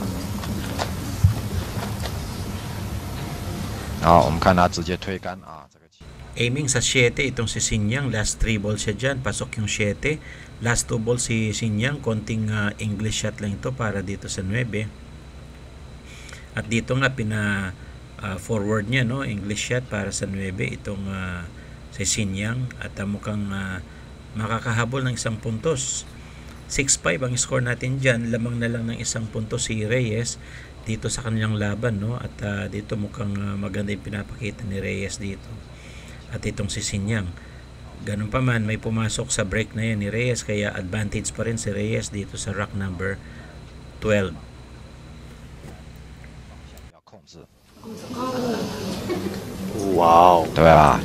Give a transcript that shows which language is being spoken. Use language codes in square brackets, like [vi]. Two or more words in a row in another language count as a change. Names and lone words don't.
[zh] 好，我们看他直接推杆啊，这个。 [tl] Aiming sa 7 itong si Sinyang. [en] Last 3 balls [tl] siya dyan. Pasok yung 7. [en] Last 2 balls [tl] si Sinyang. Konting [en] English shot [tl] lang ito para dito sa 9. At dito nga forward niya, no? [en] English shot [tl] para sa 9 itong si Sinyang. At mukhang makakahabol ng 1 puntos. 6-5 ang score natin dyan. Lamang na lang ng 1 puntos si Reyes dito sa kanilang laban, no? At dito mukhang maganda yung pinapakita ni Reyes dito. At itong si Sinyang. Ganun pa man, may pumasok sa break na yan ni Reyes, kaya advantage pa rin si Reyes dito sa [en] rack number 12. Wow， [zh] 对吧？